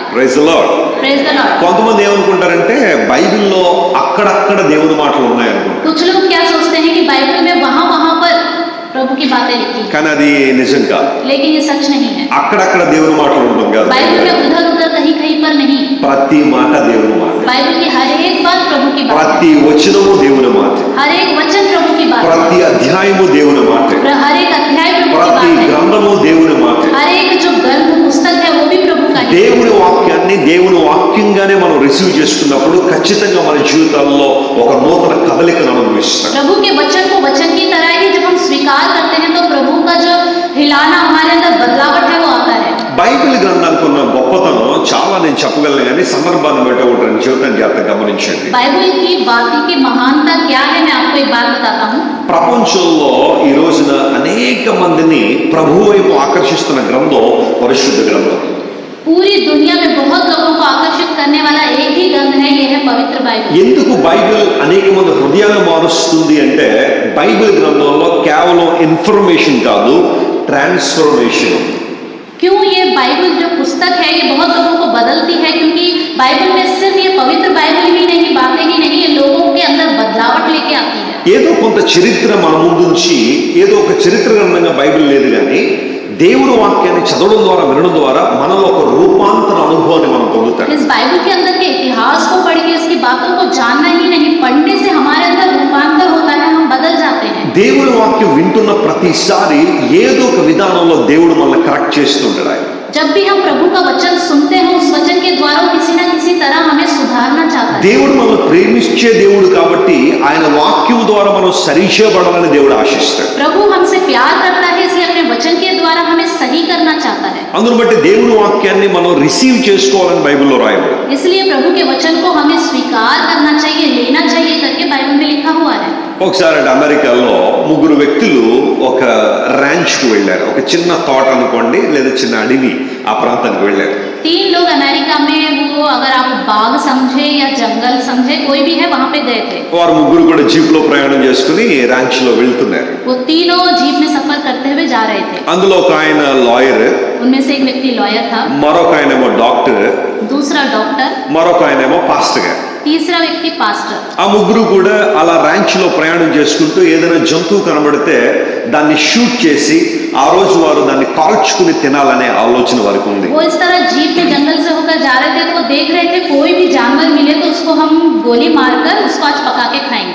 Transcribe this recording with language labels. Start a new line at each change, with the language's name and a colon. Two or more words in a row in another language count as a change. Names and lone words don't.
English: Praise the Lord. Praise the Lord.
Telugu: కొంతమంది ఏమనుకుంటారంటే బైబిల్లో అక్కడక్కడ దేవుని మాటలు ఉన్నాయనుకుంటారు.
Hindi: कुछ लोग क्या सोचते हैं कि बाइबल में वहां पर प्रभु की बातें लिखी हैं,
Telugu: కానీ అది నిజం కాదు.
Hindi: लेकिन ये सच नहीं है।
Telugu: అక్కడక్కడ దేవుని మాటలు ఉండడం కాదు.
Hindi: बाइबल में उधर कहीं पर नहीं।
Telugu: ప్రతి మాట దేవుని మాట,
Hindi: बाइबल की हर एक बात प्रभु की बात है,
Telugu: ప్రతి వచనము దేవుని మాట,
Hindi: हर एक वचन प्रभु की बात है,
Telugu: ప్రతి అధ్యాయము దేవుని మాట,
Hindi: हर एक अध्याय प्रभु की
Telugu: ప్రతి
Hindi: बात है,
Telugu: గ్రంథము దేవుని మాట.
Hindi: हर एक जो ग्रंथ पुस्तक है वो भी प्रभु का ही है।
Telugu: దేవుని వాక్యాన్ని దేవుని వాక్యంగానే మనం రిసీవ్ చేసుకున్నప్పుడు ఖచ్చితంగా మన జీవితాల్లో ఒక నూతన కదలికను అనుభవిస్తాం.
Hindi: प्रभु के वचन को वचन की तरह ही जब हम स्वीकार करते हैं तो प्रभु का जो हिलाना हमारे अंदर बदलावट है वो आता है।
Telugu: బైబిల్ గ్రంథానికి ఉన్న గొప్పతనం చాలా నేను చెప్పగలను, కానీ సందర్భాన్ని బట్టి ఒకటి రెండు జీవితం జాగ్రత్త గమనించండి.
Hindi: बाइबल की बातों की महानता क्या है, मैं आपको एक बात बताता हूँ।
Telugu: ప్రపంచంలో ఈ రోజున అనేక మందిని ప్రభు వైపు ఆకర్షిస్తున్న గ్రంథం పరిశుద్ధ గ్రంథం.
Hindi: पूरी दुनिया में बहुत लोगों को आकर्षित करने वाला एक ही ग्रंथ है, ये है पवित्र बाइबल।
Telugu: ఎందుకు బైబిల్ అనేక మంది హృదయాలను మారుస్తుంది అంటే బైబిల్ గ్రంథంలో కేవలం ఇన్ఫర్మేషన్ కాదు, ట్రాన్స్ఫర్మేషన్.
Hindi: क्यों ये बाइबल जो पुस्तक है ये बहुत लोगों को बदलती है, क्योंकि बाइबल में सिर्फ ये पवित्र बाइबल ही नहीं, बातें ही नहीं, ये लोगों के अंदर बदलावट लेके आती है।
Telugu: ఏదో కొంత చరిత్ర మన ముందుంచి ఏదో ఒక చరిత్ర గ్రంథంగా బైబిల్ లేదు, కానీ దేవుని వాక్యాన్ని చదవడం ద్వారా వినడం ద్వారా మనలో ఒక రూపాంతర అనుభవాన్ని మనం పొందుతాం.
Hindi: इस बाइबल के अंदर के इतिहास को पढ़ के इसकी बातों को जानना ही नहीं, पढ़ने से हमारे अंदर रूपांतर होता है, हम बदल जाते हैं।
Telugu: దేవుని వాక్యం వింటున్న ప్రతిసారి ఏదో ఒక విధానంలో దేవుడు మనల్ని కరెక్ట్ చేస్తుంటాడు. ఆయన
Hindi: जब भी हम प्रभु का वचन सुनते हैं उस वचन के द्वारा वो किसी न किसी तरह हमें सुधारना चाहता है।
Telugu: దేవుడు మనల్ని ప్రేమించే దేవుడు కాబట్టి ఆయన వాక్యం ద్వారా మనం సరిచేయబడాలని దేవుడు ఆశిస్తాడు.
Hindi: प्रभु हमसे प्यार करता है, इसलिए अपने वचन के द्वारा हमें सही करना चाहता है।
Telugu: అందును బట్టి దేవుని వాక్యాన్ని మనం రిసీవ్ చేసుకోవాలని బైబిల్లో రాయబడింది.
Hindi: इसलिए प्रभु के वचन को हमें स्वीकार करना चाहिए, लेना चाहिए करके बाइबल में लिखा हुआ है।
Telugu: ఒకసారి అమెరికాలో ముగ్గురు వ్యక్తులు ఒక ర్యాంచ్కు వెళ్ళారు. ఒక చిన్న తోట అనుకోండి లేదా చిన్న అడవి, ఆ ప్రాంతానికి వెళ్ళారు.
Hindi: 3 लोग अमेरिका में, वो अगर आप बाग समझे या जंगल समझे कोई भी है, वहां पे गए थे।
Telugu: వారు ముగ్గురు కూడా జీప్ లో ప్రయాణం చేసుకుని ర్యాంచ్ లో వెళ్తున్నారు.
Hindi: वो तीनों जीप में सफर करते हुए जा रहे थे।
Telugu: అందులో ఒక ఆయన లాయర్,
Hindi: उनमें से एक व्यक्ति लॉयर था,
Telugu: మరొక ఆయనేమో డాక్టర్,
Hindi: दूसरा डॉक्टर,
Telugu: మరొక ఆయనేమో పాస్టర్ గారు.
Hindi: तीसरा व्यक्ति पास्टर।
Telugu: ఆ ముగ్గురు కూడా అలా ర్యాంచ్ లో ప్రయాణం చేసుకుంటూ ఏదైనా జంతువు కనబడితే దాన్ని షూట్ చేసి ఆ రోజు వారు దాన్ని కాల్చుకుని తినాలనే ఆలోచన వారికి ఉంది.
Hindi: वो इस तरह जीप में जंगल से होकर जा रहे थे, तो वो देख रहे थे कोई भी जानवर मिले तो उसको हम गोली मारकर उसको आज पका के खाएंगे।